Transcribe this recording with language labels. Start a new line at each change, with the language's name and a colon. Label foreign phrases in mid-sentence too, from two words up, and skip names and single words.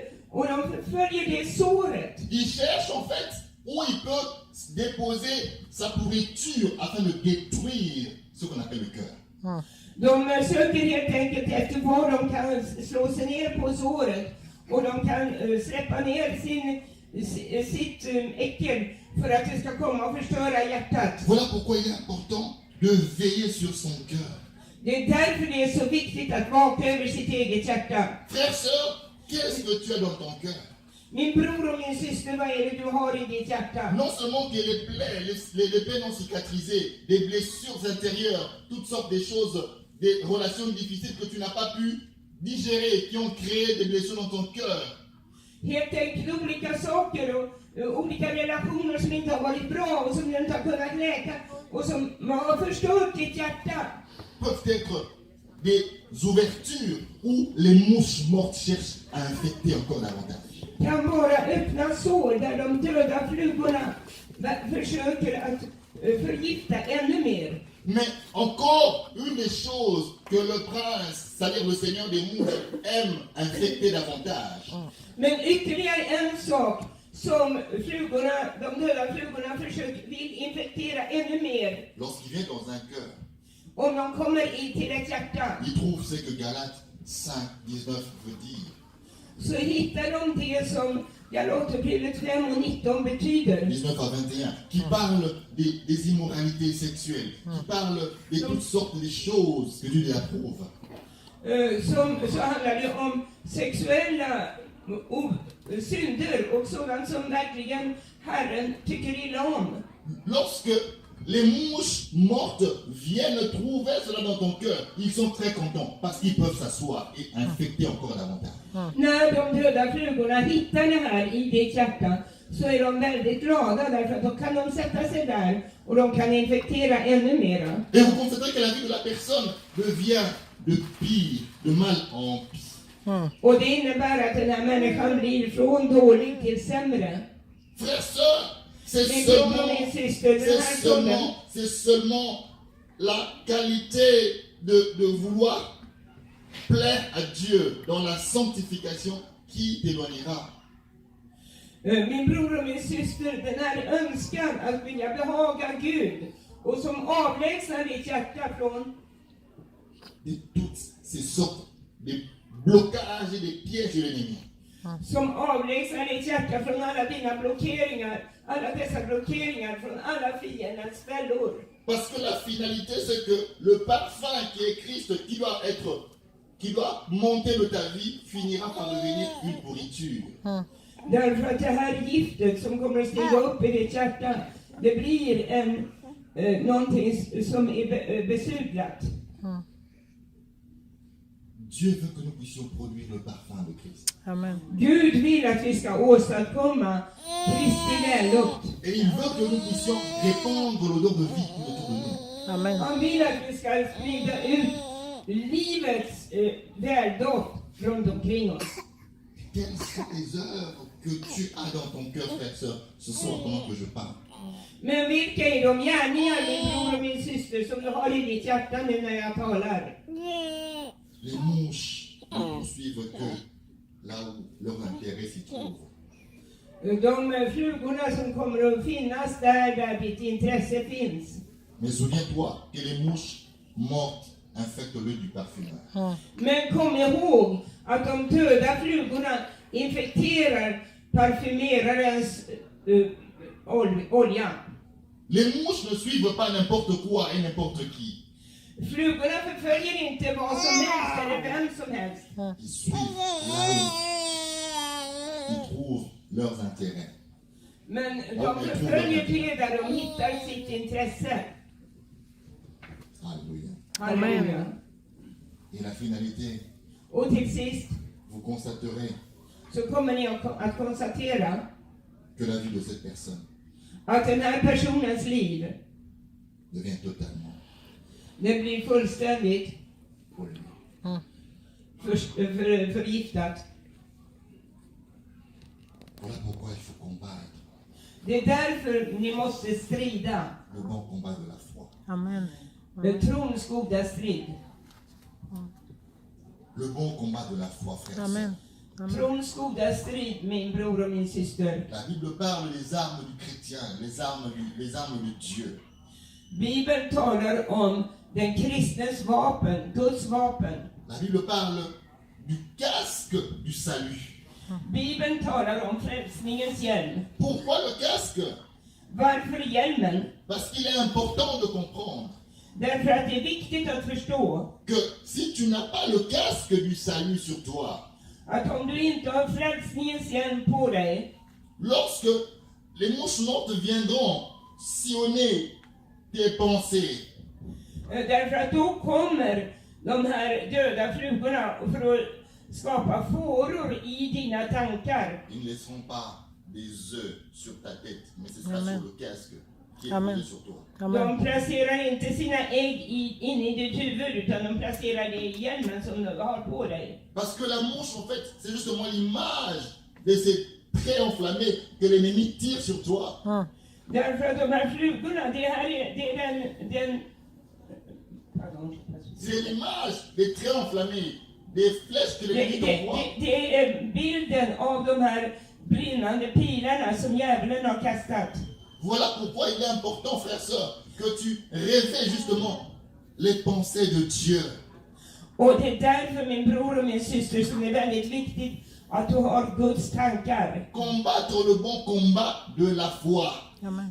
Swedish: Och de följer det såret.
French: Il cherche en fait où il peut déposer sa pourriture afin de détruire ce qu'on appelle le cœur.
Swedish: De söker helt enkelt efter var de kan slå sig ner på såret och de kan släppa ner sitt äckel för att det ska komma och förstöra hjärtat.
French: Voilà pourquoi il est important de veiller sur son cœur.
Swedish: Det är därför det är så viktigt att vaka över sitt eget hjärta.
French: Frère, sœur, qu'est-ce que tu as dans ton cœur?
Swedish: Min bror och min syster, vad är det du har i ditt hjärta?
French: Non seulement qu'il y a les plaies, les plaies non cicatrisées, des blessures intérieures, toutes sortes de choses, des relations difficiles que tu n'as pas pu digérer, qui ont créé des blessures dans ton cœur.
Swedish: Helt enkelt olika saker och olika relationer som inte har varit bra och som du inte har kunnat läka och som har förstört ditt hjärta.
French: Peuvent être des ouvertures où les mouches mortes cherchent à infecter encore davantage.
Swedish: Kan vara öppna sår där de döda flugorna försöker att förgifta ännu mer.
French: Mais encore une des choses que le prince, c'est-à-dire le Seigneur des mouches, aime infecter davantage.
Swedish: Men ytterligare en sak som de döda flugorna vill infektera ännu mer.
French: Lorsqu'il vient dans un cœur,
Swedish: Om de kommer till ett hjärta
French: il trouve ce que Galates 5:19 veut dire.
Swedish: så hittar de det som Galaterbrevet 5:19 betyder.
French: 19 à 21, qui parle des immoralités sexuelles, qui parle de toutes sortes de choses que Dieu approuve.
Swedish: Så handlar det om sexuella synder och sådant som verkligen Herren tycker illa om.
French: Lorsque les mouches mortes viennent trouver cela dans ton cœur, ils sont très contents parce qu'ils peuvent s'asseoir et infecter encore davantage.
Swedish: När de döda flugorna hittar det här i ditt hjärta så är de väldigt glada därför att då kan de sätta sig där och de kan infektera ännu mera.
French: Et vous constaterez que la vie de la personne devient de pire, de mal en pire.
Swedish: Och det innebär att den här människan blir från dålig till sämre.
French: Frère, sœur, c'est
Swedish: Min bror och min syster, den här stunden,
French: seulement la qualité de vouloir plaire à Dieu dans la sanctification qui t'éloignera.
Swedish: min bror och min syster, den här önskan att vilja behaga Gud och som avlägsnar ditt hjärta från
French: De toutes ces sortes de blocages et de pièges de l'ennemi.
Swedish: som avlägsnar ditt hjärta från alla dina blockeringar, alla dessa blockeringar från alla fiendens fällor.
French: Parce que la finalité, c'est que le parfum qui est Christ, qui doit monter de ta vie, finira par devenir une pourriture.
Swedish: Därför att det här giftet som kommer att stiga upp i ditt hjärta, det blir någonting som är besudlat.
French: Dieu veut que nous puissions produire le parfum de Christ. Amen.
Swedish: Gud vill att vi ska åstadkomma Kristi vällukt.
French: Et il veut que nous puissions répandre l'odeur de vie autour de nous.
Swedish: Han Amen. vill att vi ska sprida ut livets väldoft runt omkring oss.
French: Quelles sont les œuvres que tu as dans ton cœur, frère, sœur, ce soir pendant que je parle?
Swedish: Men vilka är de gärningar, min bror och min syster, som du har i ditt hjärta nu när jag talar?
French: Les mouches ne poursuivent que là où leur intérêt s'y trouve.
Swedish: De flugorna som kommer att finnas där ditt intresse finns.
French: Mais souviens-toi que les mouches mortes infectent l'œil du parfumeur.
Swedish: Men kom ihåg att de döda flugorna infekterar parfymerarens olja.
French: Les mouches ne suivent pas n'importe quoi et n'importe qui.
Swedish: Flugorna förföljer inte vad som helst eller vem som helst.
French: Ils suivent là où ils trouvent leurs intérêts.
Swedish: Men de förföljer till där de hittar sitt intresse.
French: Alléluia.
Swedish: Halleluja.
French: Et la finalité,
Swedish: Och till sist
French: vous constaterez
Swedish: så kommer ni att konstatera
French: que la vie de cette personne
Swedish: att den här personens liv,
French: devient totalement
Swedish: det blir fullständigt
French: pollué.
Swedish: förgiftat.
French: Voilà pourquoi il faut combattre
Swedish: Det är därför ni måste strida.
French: le bon combat de la foi. Amen.
Swedish: Trons goda strid.
French: Le bon combat de la foi, frère. Amen. Amen.
Swedish: Trons goda strid, min bror och min syster.
French: La Bible parle des armes du chrétien, les armes de Dieu.
Swedish: Bibeln talar om den kristnes vapen, Guds vapen.
French: La Bible parle du casque du salut.
Swedish: Bibeln talar om frälsningens hjälm.
French: Pourquoi le casque?
Swedish: Varför hjälmen?
French: Parce qu'il est important de comprendre
Swedish: Därför att det är viktigt att förstå
French: que si tu n'as pas le casque du salut sur toi,
Swedish: att om du inte har frälsningens hjälm på dig,
French: lorsque les mouches mortes viendront sillonner tes pensées,
Swedish: därför att då kommer de här döda flugorna för att skapa fåror i dina tankar.
French: ils ne laisseront pas des œufs sur ta tête, mais ce sera Amen. sur le casque qui est Amen. posé sur toi. Amen.
Swedish: De placerar inte sina ägg inne i ditt huvud, utan de placerar det i hjälmen som du har på dig.
French: Parce que la mouche, en fait, c'est justement l'image de ces traits enflammés que l'ennemi tire sur toi.
Swedish: Därför att de här flugorna, det är den pardon.
French: C'est l'image des traits enflammés, des flèches que l'ennemi t'envoie.
Swedish: Det är bilden av de här brinnande pilarna som djävulen har kastat.
French: Voilà pourquoi il est important, frère, sœur, que tu réveilles justement les pensées de Dieu.
Swedish: Och det är därför, min bror och min syster, som är väldigt viktigt att du har Guds tankar.
French: Combattre le bon combat de la foi. Amen.